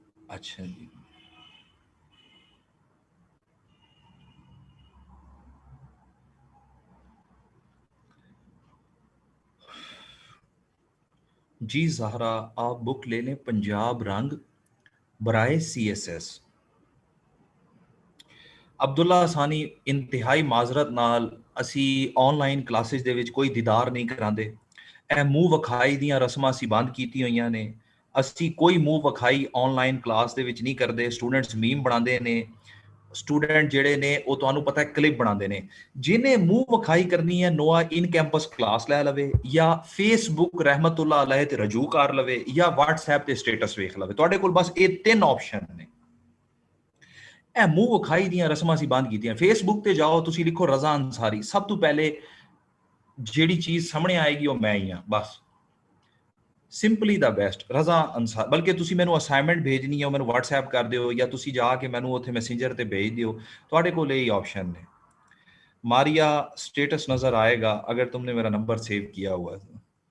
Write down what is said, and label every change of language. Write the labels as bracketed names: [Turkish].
[Urdu] अच्छा जी, जी जहरा, आप बुक ले लें पंजाब रंग बराए सीएसएस। [Punjabi] अब्दुल्ला सानी, [Urdu] इंतहाई माजरत [Punjabi] नाल ਅਸੀਂ ਆਨਲਾਈਨ ਕਲਾਸਿਸ ਦੇ ਵਿੱਚ ਕੋਈ ਦੀਦਾਰ ਨਹੀਂ ਕਰਾਉਂਦੇ। ਇਹ ਮੂੰਹ ਵਿਖਾਈ ਦੀਆਂ ਰਸਮਾਂ ਅਸੀਂ ਬੰਦ ਕੀਤੀਆਂ ਹੋਈਆਂ ਨੇ। ਅਸੀਂ ਕੋਈ ਮੂੰਹ ਵਿਖਾਈ ਆਨਲਾਈਨ ਕਲਾਸ ਦੇ ਵਿੱਚ ਨਹੀਂ ਕਰਦੇ। ਸਟੂਡੈਂਟਸ ਮੀਮ ਬਣਾਉਂਦੇ ਨੇ, ਸਟੂਡੈਂਟ ਜਿਹੜੇ ਨੇ ਉਹ ਤੁਹਾਨੂੰ ਪਤਾ ਹੈ ਕਲਿੱਪ ਬਣਾਉਂਦੇ ਨੇ। ਜਿਹਨੇ ਮੂੰਹ ਵਿਖਾਈ ਕਰਨੀ ਹੈ ਨੋਆ ਇਨ ਕੈਂਪਸ ਕਲਾਸ ਲੈ ਲਵੇ, ਜਾਂ ਫੇਸਬੁੱਕ ਰਹਿਮਤੁल्लाह अलैह ਤੇ ਰਜੂ ਕਰ ਲਵੇ, ਜਾਂ WhatsApp ਤੇ ਸਟੇਟਸ ਵੇਖ ਲਵੇ। ਤੁਹਾਡੇ ਕੋਲ ਬਸ ਇਹ ਤਿੰਨ ਆਪਸ਼ਨ ਨੇ। ਇਹ ਮੂੰਹ ਵਿਖਾਈ ਦੀਆਂ ਰਸਮਾਂ ਅਸੀਂ ਬੰਦ ਕੀਤੀਆਂ। ਫੇਸਬੁੱਕ ਤੇ ਜਾਓ, ਤੁਸੀਂ ਲਿਖੋ ਰਜ਼ਾ ਅੰਸਾਰੀ, ਸਭ ਤੋਂ ਪਹਿਲੇ ਜਿਹੜੀ ਚੀਜ਼ ਸਾਹਮਣੇ ਆਏਗੀ ਉਹ ਮੈਂ ਹੀ ਹਾਂ। ਬਸ ਸਿੰਪਲੀ ਦਾ ਬੈਸਟ ਰਜ਼ਾ ਅੰਸਾਰ। ਬਲਕਿ ਤੁਸੀਂ ਮੈਨੂੰ ਅਸਾਈਨਮੈਂਟ ਭੇਜਣੀ ਹੈ ਉਹ ਮੈਨੂੰ WhatsApp ਕਰ ਦਿਓ, ਜਾਂ ਤੁਸੀਂ ਜਾ ਕੇ ਮੈਨੂੰ ਉੱਥੇ ਮੈਸੇਂਜਰ ਤੇ ਭੇਜ ਦਿਓ। ਤੁਹਾਡੇ ਕੋਲ ਇਹ ऑप्शन ने। [Urdu] मारिया, स्टेटस नजर आएगा अगर तुमने मेरा नंबर सेव किया हुआ है।